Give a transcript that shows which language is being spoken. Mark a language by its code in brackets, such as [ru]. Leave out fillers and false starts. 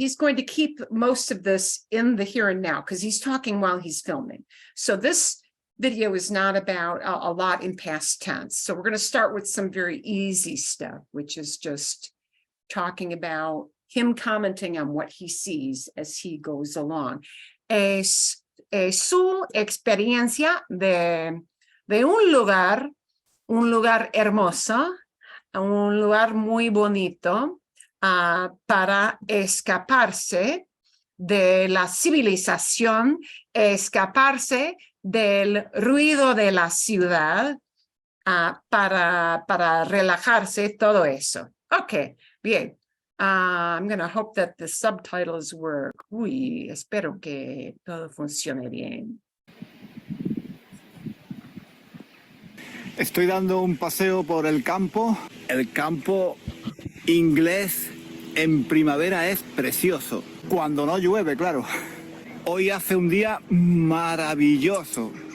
[en] He's going to keep most of this in the here and now because he's talking while he's filming. So this video is not about a lot in past tense. So we're going to start with some very easy stuff, which is just talking about him commenting on what he sees as he goes along. [es] Es su experiencia de un lugar hermoso, un lugar muy bonito para escaparse de la civilización, escaparse del ruido de la ciudad, para relajarse, todo eso. Ok, bien. [en] I'm going to hope that the subtitles work. [es] Uy, espero que todo funcione bien. Estoy dando un paseo por el campo. El campo inglés en primavera es precioso. Cuando no llueve, claro. Hoy hace un día maravilloso.